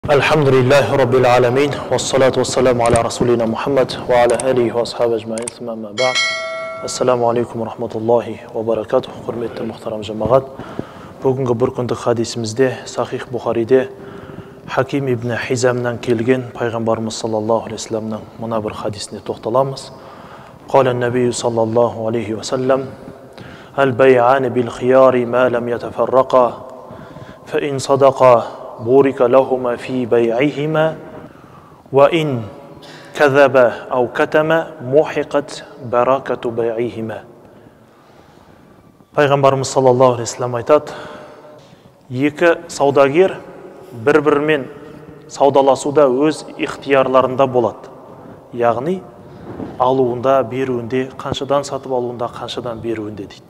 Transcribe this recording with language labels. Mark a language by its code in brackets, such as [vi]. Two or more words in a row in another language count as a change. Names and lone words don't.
[ar] الحمد لله رب العالمين والصلاة والسلام على رسولنا محمد وعلى آله وأصحابه أجمعين ثم أما بعد. السلام عليكم ورحمة الله وبركاته. [kk] Құрметті мұхтарам жамағат, бүгінгі бір күндік хадисімізде Сахих Бухариде Хаким ибн Хизамнан келген пайғамбарымыз [ar] صلى الله عليه وسلم [kk] мына бір хадисіне тоқталамыз. [ar] قال النبي صلى الله عليه وسلم: "البيعان بالخيار ما لم يتفرقا, فإن صدقا بورك لهما في بيعهما وإن كذب أو كتم محقت بركة بيعهما." [kk] Пайғамбарымыз [ar] صلى الله عليه وسلم [kk] айтады: екі саудагер бір-бірімен саудаласуда өз ихтиярларында болады. Яғни алуында, беруінде, қаншадан сатып алуында, қаншадан беруінде дейді.